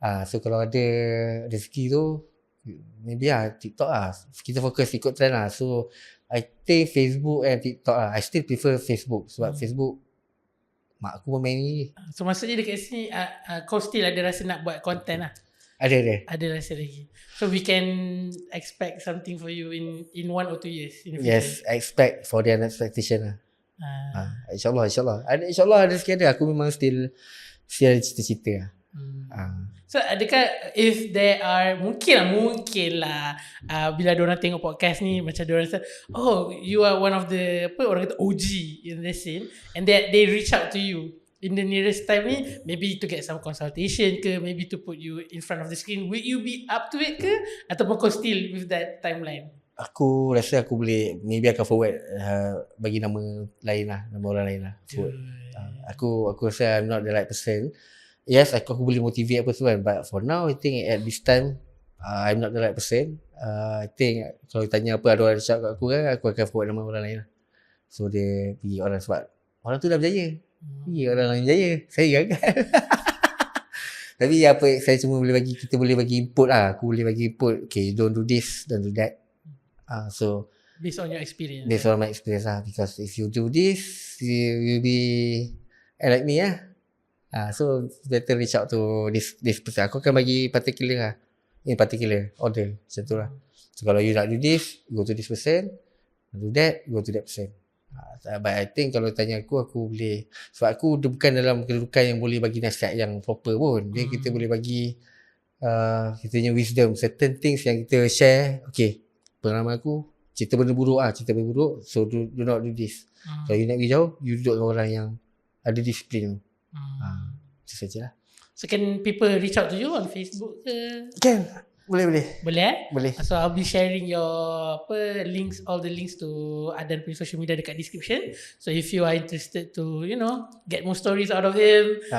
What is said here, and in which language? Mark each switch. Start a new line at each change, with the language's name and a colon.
Malay: So kalau ada rezeki tu, maybe TikTok kita fokus ikut trend
English: So I think Facebook and TikTok I still prefer Facebook,
Malay: sebab Facebook mak aku pun main ni. So maksudnya dekat sini kau still ada rasa nak buat content lah? Ada rasa lagi.
English: So we can expect something for you in 1 or 2 years in the future? Yes, I expect for their expectation lah.
Malay: InsyaAllah ada sikit ada. Aku memang still ada cita-cita lah.
English: So adakah if there are
Malay: mungkin lah bila diorang tengok podcast ni, macam diorang rasa
English: you are one of the
Malay: orang kata
English: OG in the scene, and they reach out to you in the nearest time ni, maybe to get some consultation ke, maybe to put you in front of the screen, will you be up to it ke,
Malay: ataupun kau
English: still with that timeline?
Malay: Aku rasa aku boleh, maybe akan forward bagi nama lain lah, nama orang lain lah. Aku rasa
English: I'm not the right person. Yes,
Malay: aku boleh motivate apa semua,
English: but for now I think at this time I'm not the right person. I think
Malay: kalau tanya apa ada orang cakap kat aku kan, aku akan forward nama orang lain lah. So dia pergi orang, sebab orang tu dah berjaya. Pergi orang lain berjaya, saya gagal. Tapi apa saya cuma kita boleh bagi input lah. Aku boleh bagi input.
English: Okay, don't do this, don't do that. So Based on your experience. based on my experience lah. Because if you do this, you'll be like me lah. So better reach out to this person.
Malay: Aku akan bagi particular lah.
English: In particular order.
Malay: Macam tu lah.
English: So
Malay: kalau you nak
English: do this, go to this person. Do that, go to that person. But I think
Malay: kalau tanya aku boleh. Sebab aku bukan dalam kedudukan yang boleh bagi nasihat yang proper pun. Dia kita boleh bagi kita punya wisdom.
English: Certain things
Malay: yang kita share. Okay, pengalaman aku, cerita benda buruk
English: so do not do this.
Malay: Kalau you nak pergi jauh, you duduk dengan orang yang ada disiplin. Itu sajalah.
English: So can people reach out to you on Facebook ke?
Malay: Kan? Boleh.
English: Boleh. So I'll be sharing your links, all the links to Adan
Malay: punya social media dekat
English: description. So if you are interested to, get more stories out of him,